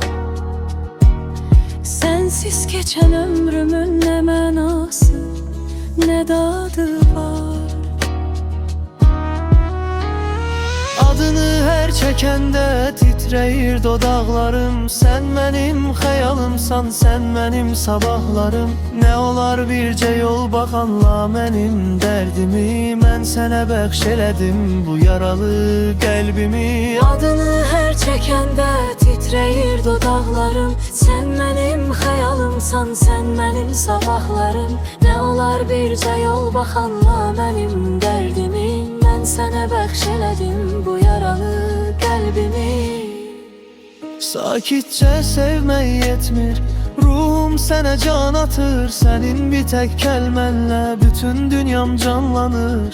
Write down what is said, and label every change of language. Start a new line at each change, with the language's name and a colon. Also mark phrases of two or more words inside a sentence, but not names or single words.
Turkish: Sensiz geçen ömrümün ne manası, ne tadı var.
Azerbaijani: Adını her çekende titreyir dodaqlarım.
Turkish: Sen benim xəyalımsan, sen benim sabahlarım.
Azerbaijani: Ne olar bircə yol baxanla mənim dərdimi. Mən sənə bəxş elədim bu yaralı qəlbimi. Adını her çekende titreyir dodaqlarım.
Turkish: Sen benim xəyalımsan, sen benim sabahlarım.
Azerbaijani: Ne olar bircə yol baxanla mənim dərdimi. Mən sənə bəxş elədim bu yaralı qəlbimi. Sakitçe sevmək yetmir, ruhum sənə can atır. Sənin bir tək kəlmənlə bütün dünyam canlanır.